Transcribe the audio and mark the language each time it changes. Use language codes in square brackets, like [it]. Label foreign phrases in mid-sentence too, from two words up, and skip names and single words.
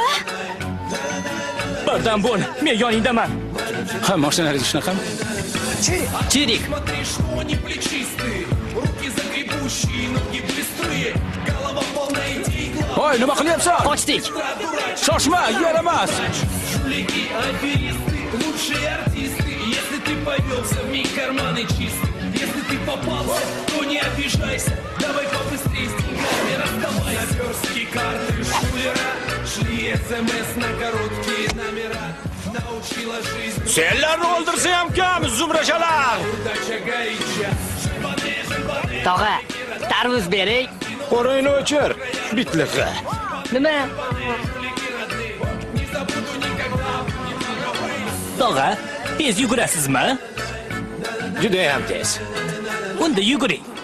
[uz] Bardam bo'l. Men yoningdaman. Ha, mashinalaringiz shunaqami? Chirik. Voy, nima qilyapsan? Qochdik. Shoshma, yer emas. [ru] Лучшие артисты, если ты повелся, в миг карманы чисты. Если ты попался, то не обижайся. Давай побыстрее с деньгами расставайся. Наперстки, карты, шулера, шли СМС на короткие номера. Научила жизнь. [uz] Senlarni o'ldirsa ham kam, zumrashalar. [ru] Удача горяча. [uz] Tog'a, tarvuz bering. Qo'rayni o'chir, bitliqi. Nima? Tog'a, tez yugurasizmi? Juda ham tez. Unda yuguring.